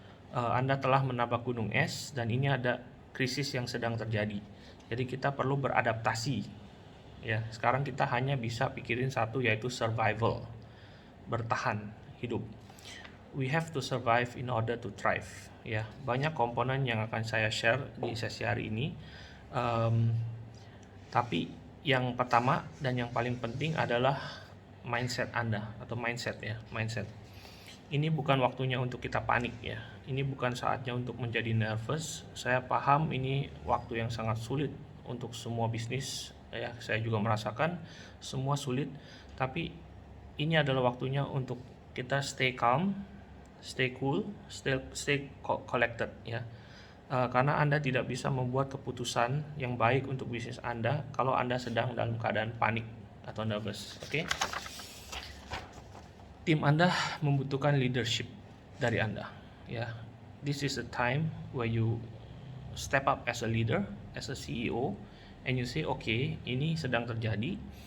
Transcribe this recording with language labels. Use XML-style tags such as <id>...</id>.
<id>Anda telah menabrak gunung es dan ini ada krisis yang sedang terjadi. Jadi kita perlu beradaptasi. Ya, sekarang kita hanya bisa pikirin satu, yaitu survival, bertahan hidup.</id> <en>We have to survive in order to thrive.</en> <id>Ya, banyak komponen yang akan saya share di sesi hari ini. Tapi yang pertama dan yang paling penting adalah mindset Anda atau mindset. Ini bukan waktunya untuk kita panik ya. Ini bukan saatnya untuk menjadi nervous. Saya paham ini waktu yang sangat sulit untuk semua bisnis ya. Saya juga merasakan semua sulit, tapi ini adalah waktunya untuk kita</id> <en>stay calm, stay cool, stay collected</en> <id>ya. Karena Anda tidak bisa membuat keputusan yang baik untuk bisnis Anda kalau Anda sedang dalam keadaan panik atau nervous. Oke? Tim Anda membutuhkan leadership dari Anda ya.</id> <en>This is a time where you step up as a leader, as a CEO, and you say, okay,</en> <id>ini sedang terjadi.</id>